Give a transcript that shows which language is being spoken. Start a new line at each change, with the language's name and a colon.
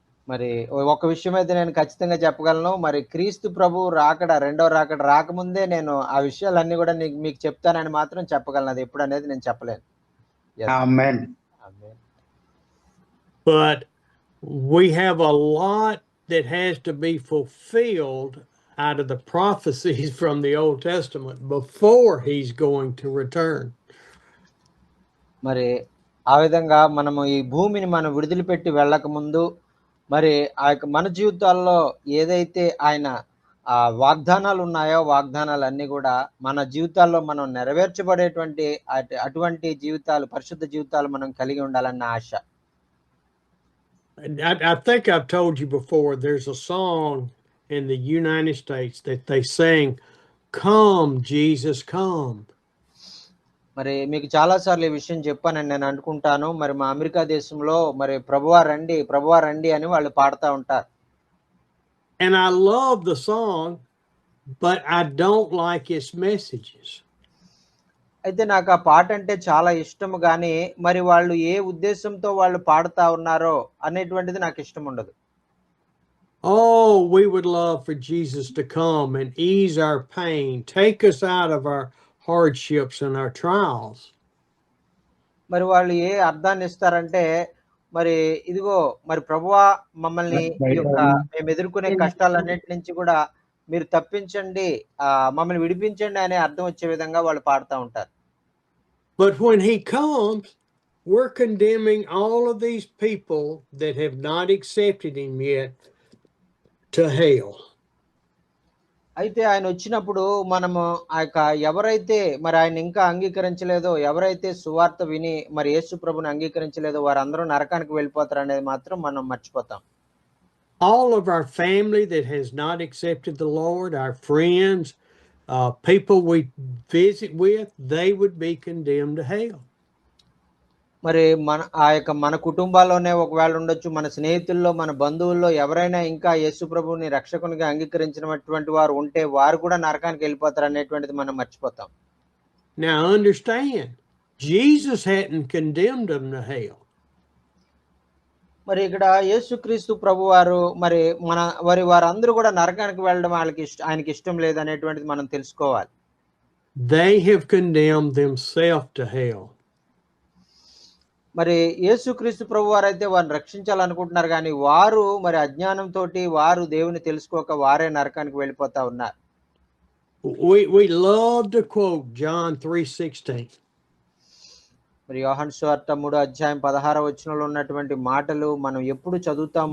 Telugu: మరి ఒక విషయం అయితే నేను ఖచ్చితంగా చెప్పగలను. మరి క్రీస్తు ప్రభువు రెండో రాకడ రాకముందే నేను ఆ విషయాలన్నీ కూడా మీకు చెప్తానని మాత్రం చెప్పగలను. అది ఎప్పుడు అనేది నేను చెప్పలేను.
English: Amen. Amen. But we have a lot that has to be fulfilled out of the prophecies from the Old Testament before he's going to return.
Telugu: మరి ఆ విధంగా మనము ఈ భూమిని మనం విడుదలపెట్టి వెళ్ళక ముందు మరి ఆ యొక్క మన జీవితాల్లో ఏదైతే ఆయన వాగ్దానాలు ఉన్నాయో వాగ్దానాలన్నీ కూడా మన జీవితాల్లో మనం నెరవేర్చబడేటువంటి అటువంటి జీవితాలు, పరిశుద్ధ జీవితాలు మనం కలిగి ఉండాలన్న ఆశ.
English: I think I've told you before, there's a song in the United States that they sing, "Come, Jesus, come."
Telugu: మరి మీకు చాలా సార్లు ఈ విషయం చెప్పానని నేను అనుకుంటాను. మరి మా అమెరికా దేశంలో మరి ప్రభువా రండి అని వాళ్ళు పాడుతూ ఉంటారు.
English: And I love the song, but I don't like its messages.
Telugu: అయితే నాకు ఆ పాట అంటే చాలా ఇష్టం గానీ మరి వాళ్ళు ఏ ఉద్దేశంతో వాళ్ళు పాడుతా ఉన్నారో అనేటువంటిది నాకు ఇష్టం ఉండదు.
English: Oh, we would love for Jesus to come and ease our pain, take us out of our hardships and our trials.
Telugu: మరి వాళ్ళు ఏ అర్థాన్ని ఇస్తారంటే మరి ఇదిగో మరి ప్రభువా మమ్మల్ని ఈ యొక్క మేము ఎదుర్కొనే కష్టాలన్నిటి నుంచి కూడా మీరు తప్పించండి, మమ్మల్ని విడిపించండి అనే అర్థం వచ్చే విధంగా వాళ్ళు పాడుతూ ఉంటారు.
English: But when he comes, we're condemning all of these people that have not accepted him yet to hell.
Telugu: అయితే ఆయన వచ్చినప్పుడు మనము ఆ యొక్క ఎవరైతే మరి ఆయన ఇంకా అంగీకరించలేదో, ఎవరైతే సువార్త విని మరి యేసు ప్రభుని అంగీకరించలేదో వారందరూ నరకానికి వెళ్ళిపోతారు అనేది మాత్రం మనం మర్చిపోతాం.
English: All of our family that has not accepted the Lord, our friends, people we visit with, they would be condemned to hell.
Telugu: మరి మన కుటుంబాల్లోనే ఒకవేళ ఉండొచ్చు, మన స్నేహితుల్లో, మన బంధువుల్లో ఎవరైనా ఇంకా యేసు ప్రభువుని రక్షకునిగా అంగీకరించినటువంటి వారు ఉంటే వారు కూడా నరకానికి వెళ్ళిపోతారనేటువంటిది మనం మర్చిపోతాం.
English: Now understand, Jesus hadn't condemned them to hell.
Telugu: మరి ఇక్కడ యేసుక్రీస్తు ప్రభువారు వారందరూ కూడా నరకానికి వెళ్ళడం ఆయనకి ఇష్టం లేదనేటువంటిది మనం తెలుసుకోవాలి.
English: They have condemned themselves to hell.
Telugu: మరి యేసుక్రీస్తు ప్రభువారైతే వారిని రక్షించాలనుకుంటున్నారు కానీ వారు మరి అజ్ఞానంతోటి వారు దేవుని తెలుసుకోక వారే నరకానికి వెళ్ళిపోతా ఉన్నారు.
English: We love to quote John 3:16.
Telugu: మరి యోహాను సువార్త 3:16 వచనంలో ఉన్నటువంటి మాటలు మనం ఎప్పుడు చదువుతాం.